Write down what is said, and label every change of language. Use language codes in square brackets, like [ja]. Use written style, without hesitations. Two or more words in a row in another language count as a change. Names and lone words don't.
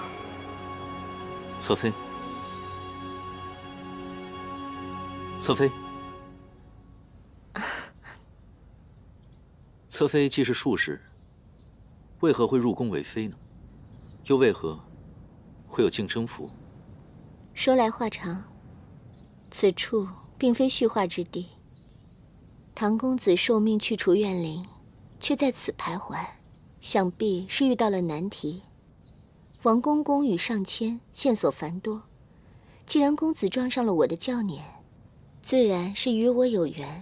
[zh] 側妃，側妃，侧妃既是术士，为何会入宫为妃呢？又为何会有净身符？說來話長，此處並非敘話之地。唐公子受命去除怨靈，卻在此徘徊，想必是遇到了難題。王公公與上籤，線索繁多。既然公子撞上了我的轎輦，自然是與我有緣。